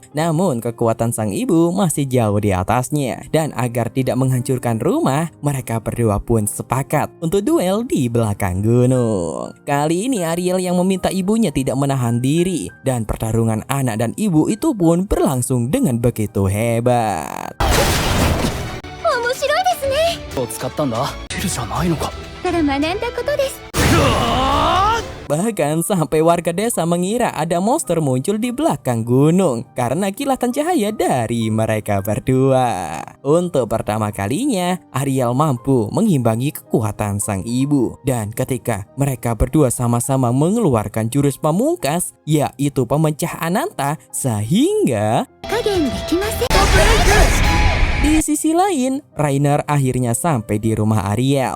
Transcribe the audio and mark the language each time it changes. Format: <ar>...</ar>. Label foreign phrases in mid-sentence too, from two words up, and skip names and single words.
<id>Namun kekuatan sang ibu masih jauh di atasnya. Dan agar tidak menghancurkan rumah, mereka berdua pun sepakat untuk duel di belakang gunung. Kali ini Ariel yang meminta ibunya tidak menahan diri. Dan pertarungan anak dan ibu itu pun berlangsung dengan begitu hebat.</id> <ja>を使ったんだ。テルじゃないのか。から学んだことです。</ja> <id>Bahkan sampai warga desa mengira ada monster muncul di belakang gunung karena kilatan cahaya dari mereka berdua. Untuk pertama kalinya, Ariel mampu mengimbangi kekuatan sang ibu. Dan ketika mereka berdua sama-sama mengeluarkan jurus pamungkas, yaitu pemecah Ananta, sehingga di sisi lain, Rainer akhirnya sampai di rumah Ariel.</id>